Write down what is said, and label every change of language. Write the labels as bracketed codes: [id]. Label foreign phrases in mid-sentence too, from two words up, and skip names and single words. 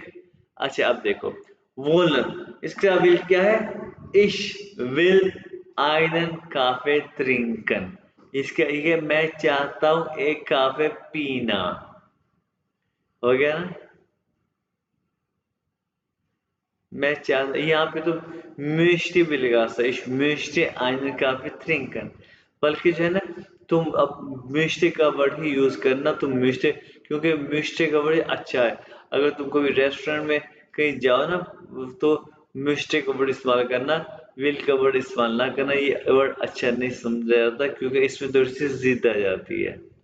[hi] अच्छा अब देखो, वोलन, इसका विल क्या है, [de] ich will einen Kaffee trinken, [hi] इसका ये मैं चाहता हूं एक काफे पीना, हो गया ना। मैं चाहता, यहाँ पे तो möchte भी लगा सकता, [de] ich möchte einen Kaffee trinken, [hi] बल्कि जो है ना तुम अब möchte का वर्ड ही यूज करना, तुम möchte, क्योंकि möchte का वर्ड अच्छा है। अगर तुम कोई रेस्टोरेंट में कहीं जाओ ना तो möchte का वर्ड इस्तेमाल करना, will का वर्ड इस्तेमाल ना करना, ये वर्ड अच्छा नहीं समझा जाता क्योंकि इसमें थोड़ी सी जिद आ जाती है।